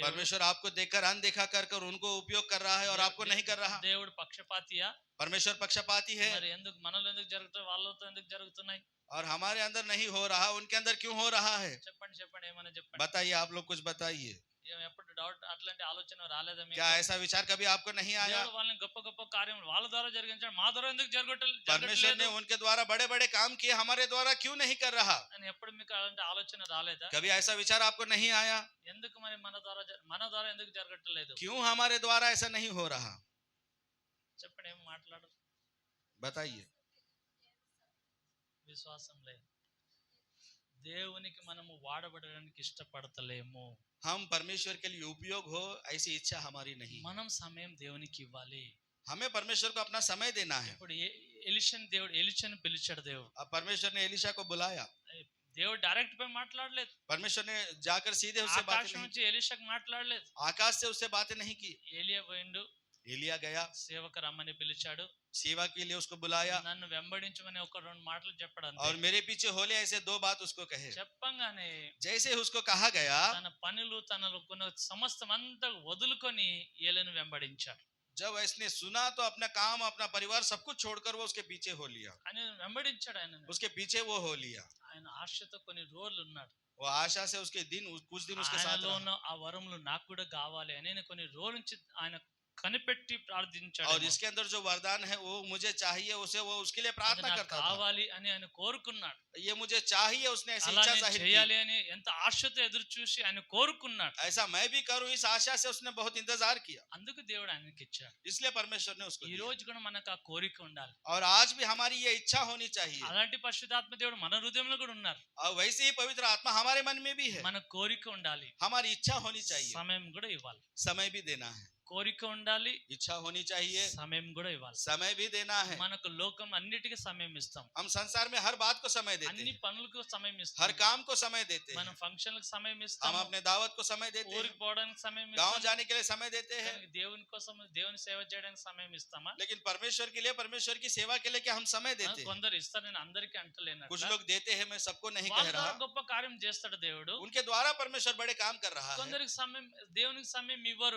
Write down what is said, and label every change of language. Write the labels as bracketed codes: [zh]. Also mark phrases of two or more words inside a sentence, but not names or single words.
[hi] परमेश्वर आपको देखकर अनदेखा कर उनको उपयोग कर रहा है और आपको नहीं कर रहा. [te] దేవుడు పక్షపాతియా? [hi] परमेश्वर पक्षपाती है. [te] మరి ఎందుకు మనలో ఎందుకు జరుగుతాయి, వాళ్ళతో ఎందుకు జరుగుతున్నాయి? [hi] और हमारे अंदर नहीं हो रहा, उनके अंदर क्यों हो रहा है? [te] చెప్పండి ఏమైనా చెప్పండి. [hi] बताइए, आप लोग कुछ बताइए. [te] ఎప్పుడు డౌట్ అట్లాంటి ఆలోచన రాలేదా మీకు? [hi] क्या ऐसा विचार कभी आपको नहीं आया? [te] దేవుడు వాళ్ళని గొప్ప గొప్ప కార్యం వాళ్ళ ద్వారా జరిగించాడు, మా ద్వారా ఎందుకు [hi] परमेश्वर ने [te] జరగట్లేదు [hi] उनके द्वारा बड़े बड़े काम किए, हमारे द्वारा क्यों नहीं कर रहा? [te] అని ఎప్పుడు మీకు అలాంటి ఆలోచన రాలేదా? [hi] कभी ऐसा विचार आपको नहीं आया? [te] ఎందుకు మరి మన ద్వారా ఎందుకు జరగట్లేదు? [hi] क्यों हमारे द्वारा ऐसा नहीं हो रहा? [te] చెప్పండి, ఏం మాట్లాడరు? [hi] बताइए। [te] విశ్వాసం లేదు. దేవునికి మనము వాడబడడానికి ఇష్టపడతలేము. [hi] हम परमेश्वर के लिए उपयोग हो ऐसी इच्छा हमारी नहीं। [te] మనం సమయం దేవునికి ఇవ్వాలి. [hi] हमें परमेश्वर को अपना समय देना है। [te] ఇప్పుడు ఎలిషాను పిలిచాడు దేవుడు. [hi] अब परमेश्वर ने एलिशा को बुलाया। [te] దేవుడు డైరెక్ట్ పోయి మాట్లాడలేదు. [hi] परमेश्वर ने जाकर सीधे उससे बातें [te] ఆకాశం [hi] नहीं [te] నుంచి ఎలీషాకు మాట్లాడలేదు. [hi] आकाश से उससे बातें नहीं की। [te] ఏలియా పోయిండు, [hi] एलिया गया, [te] సేవకు రమ్మని పిలిచాడు, [hi] सेवा के लिए उसको बुलाया [te] నన్ను వెంబడించమని ఒక రెండు మాటలు చెప్పాడు అంతే. [hi] और मेरे पीछे होले ऐसे दो बात उसको कहे। [te] చెప్పంగానే [hi] जैसे उसको कहा गया, [te] తన పనులు తనకున్న సమస్తం అంతా వదులుకొని ఏలియాను వెంబడించాడు. [hi] जब इसने सुना तो अपना काम अपना परिवार सब कुछ छोड़कर वो उसके पीछे हो लिया। [te] ఆయన వెంబడించాడు. ఆయన [hi] उसके पीछे वो हो लिया। [te] ఆయన ఆశతో కొన్ని రోజులు ఉన్నాడు. [hi] वो आशा से उसके दिन कुछ दिन उसके साथ [te] ఆయనలో [hi] रहा। [te] ఉన్న ఆ వరములు నాకు కూడా కావాలి అని నేను కొన్ని రోజుల నుంచి ఆయన కనిపెట్టి ప్రార్థించాడు. [hi] और इसके अंदर जो वरदान है वो मुझे चाहिए, उसे वो उसके लिए [te] అది [hi] प्रार्थना [te] నాకు [hi] करता था। [te] కావాలి అని ఆయన కోరుకున్నాడు. [hi] ये मुझे चाहिए, उसने ऐसी [te] అలా [hi] इच्छा [te] నేను [hi] जाहिर की। [te] చేయాలి అని ఎంత ఆశతో ఎదురు చూసి ఆయన కోరుకున్నాడు. [hi] ऐसा मैं भी करूं, इस आशा से उसने बहुत इंतजार किया, [te] అందుకు దేవుడు ఆయనకి ఇచ్చాడు. [hi] इसलिए परमेश्वर ने उसको [te] ఈ [hi] दिया। [te] రోజు కూడా మనకు ఆ కోరిక ఉండాలి. [hi] और आज भी हमारी ये इच्छा होनी चाहिए। [te] అలాంటి పరిశుద్ధాత్మ దేవుడు మన హృదయంలో కూడా ఉన్నారు. [hi] और वैसे ही पवित्र आत्मा हमारे मन में भी है। [te] మన కోరిక ఉండాలి, [hi] हमारी इच्छा होनी चाहिए, [te] సమయం కూడా ఇవ్వాలి. [hi] समय भी देना है। [te] కోరిక ఉండాలి, [hi] इच्छा होनी चाहिए, [te] సమయం కూడా ఇవ్వాలి. [hi] समय भी देना है। [te] మనకు లోకం అన్నిటికీ సమయం ఇస్తాం, [hi] हम संसार में हर बात को समय देते [te] అన్ని [hi] हैं, [te] పనులకు సమయం [hi] हर [te] ఇస్తాం, [hi] काम को समय देते [te] మనం [hi] हैं। [te] ఫంక్షన్లకు సమయం [hi] हम [te] ఇస్తాం, [hi] अपने दावत को समय देते हैं, [te] ఊరికి పోవడానికి సమయం [hi] गांव [te] ఇస్తాం. [hi] जाने के लिए समय देते हैं। [te] కానీ దేవుని కోసం దేవుని సేవ చేయడానికి సమయం ఇస్తామా? [hi] लेकिन परमेश्वर के लिए, परमेश्वर की सेवा के लिए क्या हम समय देते हैं? [te] కొందరు ఇస్తారు, నేను అందరికీ అంటలేను. [hi] कुछ लोग देते हैं, मैं सबको नहीं [te] వాళ్ళ [hi] कह [te] ద్వారా [hi] रहा। [te] గొప్ప కార్యం చేస్తాడు దేవుడు. [hi] उनके द्वारा परमेश्वर बड़े काम कर रहा है। [te] కొందరికి సమయం దేవునికి సమయం ఇవ్వరు.